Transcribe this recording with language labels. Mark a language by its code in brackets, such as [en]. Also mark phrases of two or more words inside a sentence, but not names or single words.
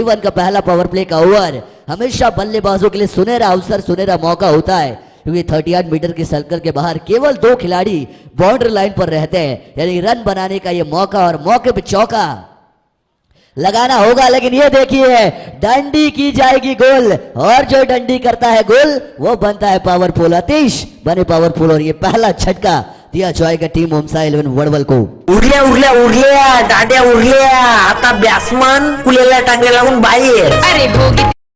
[hi] P1 का पहला [en] power play [hi] का ओवर हमेशा बल्लेबाजों के लिए सुनहरा अवसर, सुनहरा मौका होता है, क्योंकि 38 मीटर के सर्कल के बाहर केवल 2 खिलाड़ी [en] boundary line [hi] पर रहते हैं, यानी रन बनाने का ये मौका, और मौके पे चौका लगाना होगा। लेकिन ये देखिए डंडी की जाएगी गोल, और जो डंडी करता है गोल वो बनता है पावरफुल। अतीश बने पावरफुल, और ये पहला झटका दिया जाएगा टीम ओमसा 11 वड़वल को। [mr] उरल्या उरल्या उरल्या दांड्या उरल्या, आता बॅट्समन कुलेल्या टांगे लागून बाहेर. अरे भोगी